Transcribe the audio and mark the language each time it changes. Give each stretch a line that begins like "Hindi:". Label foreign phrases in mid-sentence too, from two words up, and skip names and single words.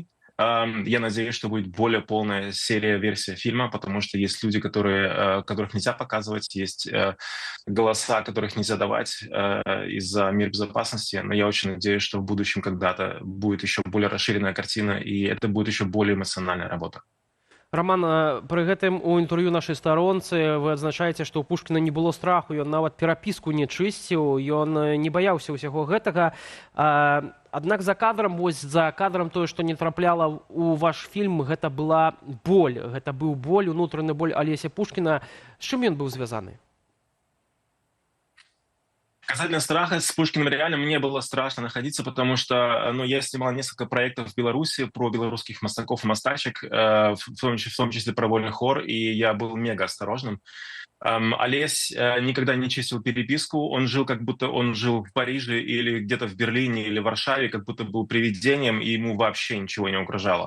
Russian: Я надеюсь, что будет более полная версия фильма, потому что есть люди, которых нельзя показывать, есть голоса, которых нельзя давать из-за мер безопасности. Но я очень надеюсь, что в будущем когда-то будет еще более расширенная картина, и это будет еще более эмоциональная работа.
Belarusian: Роман, пры гэтым у інтэрв'ю нашай старонцы вы адзначаеце, што ў Пушкіна не было страху, ён нават перапіску не чысціў, ён не баяўся ўсяго гэтага. Аднак за кадрам тое, што не трапляла ў ваш фільм, гэта была боль. Гэта быў боль, унутраны боль Алеся Пушкіна. З чым ён быў звязаны?
Russian: Касательно страха, с Пушкиным реально мне было страшно находиться, потому что я снимал несколько проектов в Беларуси про белорусских мостаков и мостачек, в том числе про «Вольный хор», и я был мега осторожным. Олесь никогда не чистил переписку, он жил, как будто он жил в Париже или где-то в Берлине или в Варшаве, как будто был привидением, и ему вообще ничего не угрожало.